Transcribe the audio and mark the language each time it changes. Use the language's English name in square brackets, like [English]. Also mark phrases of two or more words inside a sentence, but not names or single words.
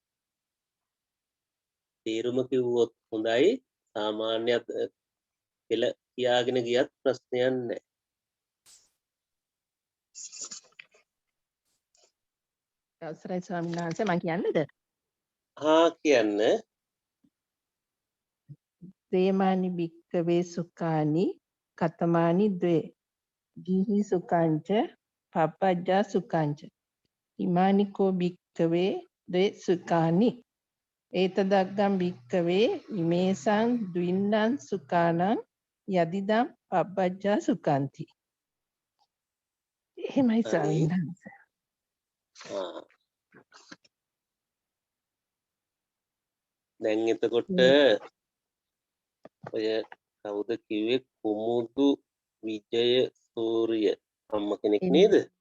[Sinhala] තේරුම කිව්වොත් හොඳයි. සාමාන්‍ය පෙළ කියාගෙන ගියත් ප්‍රශ්නයක් නැහැ. අවසරයි ස්වාමීන් වහන්සේ මම කියන්නද? කියන්න. [Pali] දේමානි භික්ඛවේ සුඛානි කතමානි ද්වේ ජීහි සුඛංච පපජ්ජා සුඛංච ඉමානි කෝ භික්ඛවේ ද්වේ සුඛානි ඒතදග්ගම් භික්ඛවේ ඉමේසං ද්වින්නං සුඛානං යදිදම් පපජ්ජා සුඛන්ති. [Sinhala] එහෙමයි ස්වාමීන් වහන්සේ. දැන් එතකොට ඔය කවුද කිව්වේ කුමුදු විජය සූර්ය අම්ම කෙනෙක් නේද?